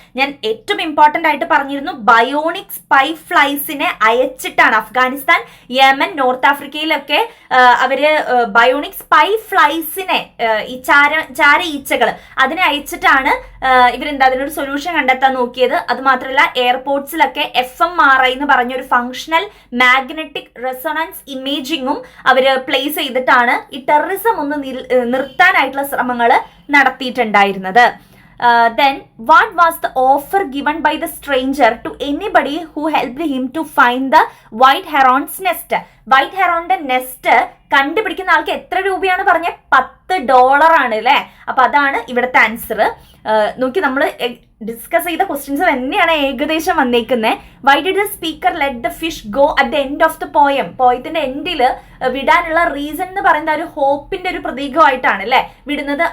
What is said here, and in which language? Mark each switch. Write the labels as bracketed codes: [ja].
[ml] ഞാൻ ഏറ്റവും ഇമ്പോർട്ടന്റ് ആയിട്ട് പറഞ്ഞിരുന്നു, bionic spy ഫ്ലൈസിനെ അയച്ചിട്ടാണ് Afghanistan, Yemen, north ആഫ്രിക്കയിലൊക്കെ അവര് ബയോണിക് സ്പൈ ഫ്ലൈസിനെ, ഈ ചാര ഈച്ചകൾ, അതിനെ അയച്ചിട്ടാണ് ഇവരെന്താ അതിനൊരു സൊല്യൂഷൻ കണ്ടെത്താൻ നോക്കിയത്. അത് മാത്രമല്ല എയർപോർട്ട്സിലൊക്കെ FMRI എന്ന് പറഞ്ഞൊരു ഫങ്ഷണൽ മാഗ്നറ്റിക് റെസൊണൻസ് ഇമേജിങ്ങും അവര് പ്ലേസ് ചെയ്തിട്ടാണ് ഈ ടെററിസം ഒന്ന് നിർത്താനായിട്ടുള്ള ശ്രമങ്ങൾ നടത്തിയിട്ടുണ്ടായിരുന്നത്. [en] Then what was the offer given by the stranger to anybody who helped him to find the white heron's nest? [ml] White ഹെറോണിന്റെ nest കണ്ടുപിടിക്കുന്ന ആൾക്ക് എത്ര രൂപയാണ് പറഞ്ഞ? $10 ആണ് അല്ലെ. അപ്പൊ അതാണ് ഇവിടുത്തെ ആൻസർ. നോക്കി, നമ്മൾ ഡിസ്കസ് ചെയ്ത ക്വസ്റ്റ്യൻസ് തന്നെയാണ് ഏകദേശം വന്നേക്കുന്നത്. [en] Why did the speaker let the fish go at the end of the poem? [ml] പോയത്തിന്റെ എൻഡിൽ വിടാനുള്ള റീസൺ എന്ന് പറയുന്നത് ഒരു ഹോപ്പിന്റെ ഒരു പ്രതീകമായിട്ടാണ് അല്ലെ വിടുന്നത്.